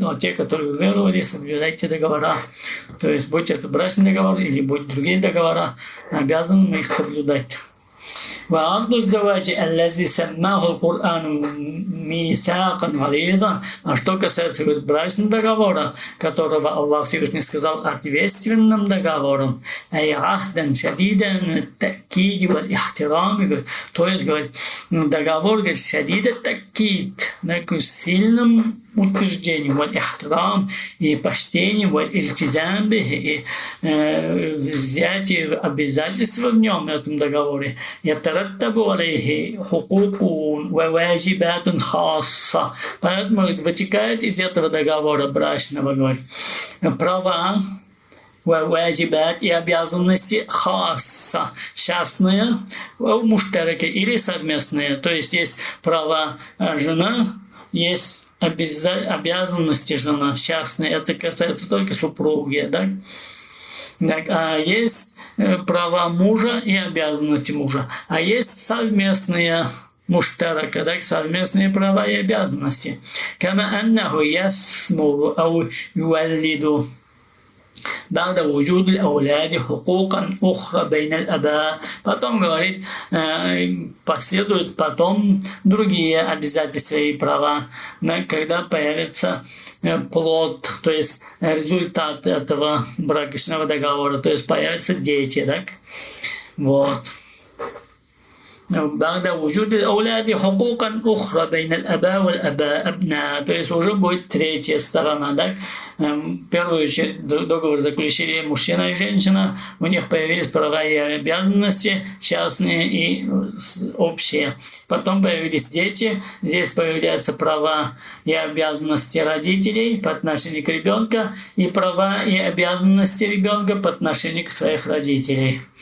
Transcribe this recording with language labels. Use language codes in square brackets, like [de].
[ru] Вот те, которые уверовали, соблюдайте договора. То есть, будь это брачный договор или будь другие договора, обязаны мы их соблюдать. [ar] وعقد الزواج الذي سماه القرآن ميثاقا غليظا. [ru] А что касается брачного договора, которого Аллах Всевышний сказал ответственным договором, [ar] أي عهدا شديدا التأكيد والاحترام, [ru] то есть, говорит, договор, говорит, [ar] شديد التأكيد, [ru] с сильным утверждением, [ar] والإحترام [ru] и почтением, [ar] والإلتزام به, [ru] и взятие обязательства в нем, в этом договоре, [ar] يترتب عليه حقوق وواجبات خاصة. [ru] Поэтому вытекает из этого договора брачного, говорит, права, [ar] واجبات [ru] и обязанности хасса, частные, муштараки или совместные. То есть есть права жена, есть обязанности жена частные, это касается только супруги, да? Так, а есть права мужа и обязанности мужа, а есть совместные муштарака, так, совместные права и обязанности. [ar] Кама аннаху ясму ау юваллиду بعد وجود الأولاد حقوقا أخرى بين الآباء. [ru] Потом, говорит, последуют потом другие обязательства и права, когда появится плод, то есть результат этого брачного договора, то есть появятся дети, так? Вот. [ar] بعد وجود الأولاد حقوقا أخرى بين الآباء والأبناء, [ru] то есть уже будет третья сторона, да? Первый договор заключили мужчина и женщина, у них появились права и обязанности частные и общие. Потом появились дети, здесь появляются права и обязанности родителей по отношению к ребенку и права и обязанности ребенка по отношению к своих родителей.